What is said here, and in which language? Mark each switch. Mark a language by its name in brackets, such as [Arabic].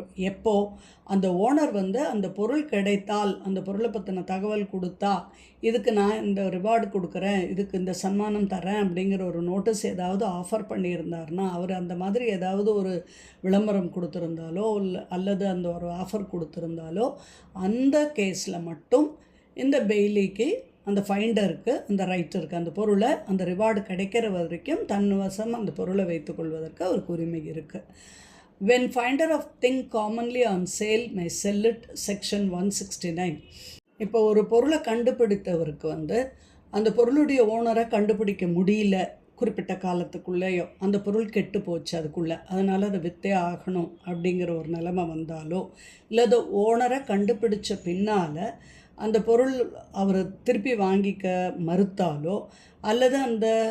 [Tamil] எப்போ அந்த ஓனர் வந்து அந்த பொருள் கிடைத்தால், அந்த பொருளை பற்றின தகவல் கொடுத்தா, இதுக்கு நான் இந்த ரிவார்டு கொடுக்குறேன், இதுக்கு இந்த சன்மானம் தரேன் அப்படிங்கிற ஒரு நோட்டீஸ் ஏதாவது ஆஃபர் பண்ணியிருந்தாருன்னா, அவர் அந்த மாதிரி ஏதாவது ஒரு விளம்பரம் கொடுத்துருந்தாலோ அல்லது அந்த ஒரு ஆஃபர் கொடுத்துருந்தாலோ அந்த கேஸில் மட்டும் இந்த பெய்லிக்கு, அந்த ஃபைண்டருக்கு அந்த ரைட் இருக்குது. அந்த பொருளை, அந்த ரிவார்டு கிடைக்கிற வரைக்கும் தன் வசம் அந்த பொருளை வைத்துக்கொள்வதற்கு அவருக்கு உரிமை இருக்குது. [English] When finder of thing commonly on sale may sell it section 169. [Tamil] இப்போ ஒரு பொருளை கண்டுபிடித்தவருக்கு வந்து அந்த பொருளுடைய ஓனரை கண்டுபிடிக்க முடியல குறிப்பிட்ட காலத்துக்குள்ளேயோ, அந்த பொருள் கெட்டு போச்சு அதுக்குள்ளே, அதனால் அதை விற்றே ஆகணும் அப்படிங்கிற ஒரு நிலைமை வந்தாலோ, இல்லை அது ஓனரை கண்டுபிடிச்ச பின்னால் அந்த பொருள் அவர் திருப்பி வாங்கிக்க மறுத்தாலோ, அல்லது அந்த